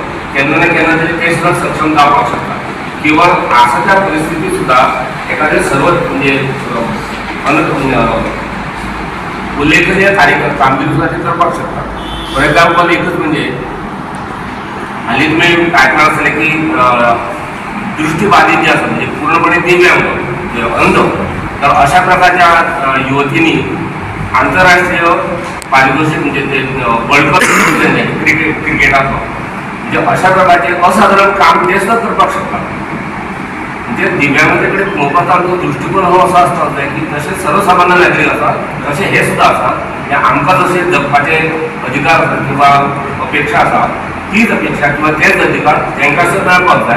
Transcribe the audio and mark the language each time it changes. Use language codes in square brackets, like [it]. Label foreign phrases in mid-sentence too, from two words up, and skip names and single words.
[kok] केन्ना ना केन्ना तरी ते सुद्दां सक्षम जावपाक शकतात किंवा आसा त्या परिस्थितीत सुद्दां एखादे सर्व म्हणजे उल्लेखनीय कामगिरी सुद्दां ते करपाक शकतात. [en] for example [kok] एकच म्हणजे हालींच मी आयकलां आसतलें की दृष्टिबाधित जे आसा म्हणजे पूर्णपणे दिव्यांग अंध, तर अशा प्रकारच्या युवतींनी आंतरराष्ट्रीय पारितोषिक म्हणजे ते [en] world cup [kok] क्रिकेटाचो म्हणजे अशा प्रकारचे असाधारण काम ते सुद्धा करपाक शकतात. म्हणजे दिव्यांगाचे कडेन पळोवपाचो आमचो दृष्टिकोन हो असो आसपाक जाय की जशे सर्वसामान्य नागरीक आसात तशे हे सुद्धा आसात. आमकां जशे जगपाचे अधिकार आसात किंवा अपेक्षा आसा तीच अपेक्षा किंवा तेच अधिकार तांकां सुद्दां मेळपाक जाय.